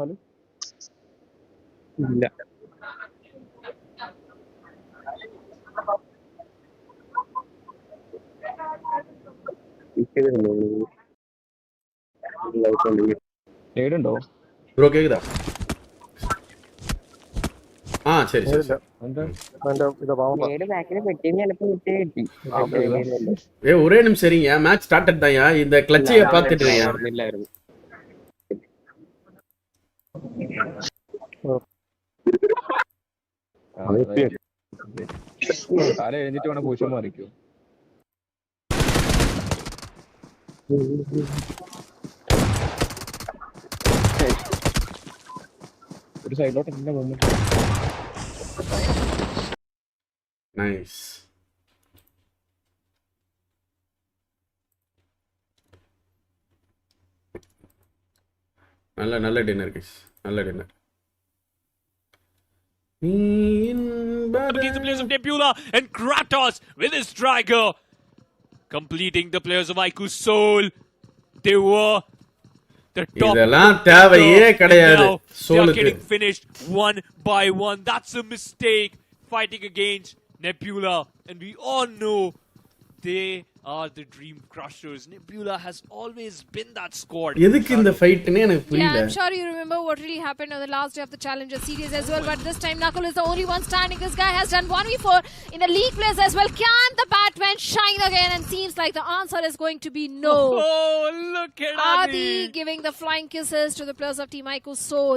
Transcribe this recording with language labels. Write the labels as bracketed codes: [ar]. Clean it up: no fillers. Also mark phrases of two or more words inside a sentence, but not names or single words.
[ml] ഇല്ല. ഏടുണ്ടോ ബ്രോ? കേക്കുതാ? ആ ശരി ശരി. [ta] ஒரே நிமிஷம் சரிங்க, [en] match start [ta] தான்யா. இந்த கிளட்சியை பார்த்துட்டு [ml] തല കഴിഞ്ഞിട്ട് വേണം പൂശം മാറിക്കോ. ഒരു സൈഡിലോട്ട് എന്നെ വന്നിട്ട് നൈസ്. [ta] நல்ல [en] dinner guys, [ta] நல்ல டின்னர். [en] Against the players of Nebula and Kratos with his Striker completing the players of Iku's Soul. They were the top. [ta] இதெல்லாம் தேவையே கிடையாது. [en] They are getting finished one by one. That's a mistake. Fighting against Nebula, and we all know they are the Dream Crushers. Nebula has always been that squad. [ta] எதுக்கு இந்த ஃபைட்னே எனக்கு புரியல. [en] Yeah, I'm sure you remember what really happened on the last day of the Challenger series as well, but this time Knuckle is the only one standing. This guy has done 1v4 in the league plays as well. Can the Batman shine again? And seems like the answer is going to be no. Oh, look at Adi giving the flying kisses to the players of Team Iku's Soul.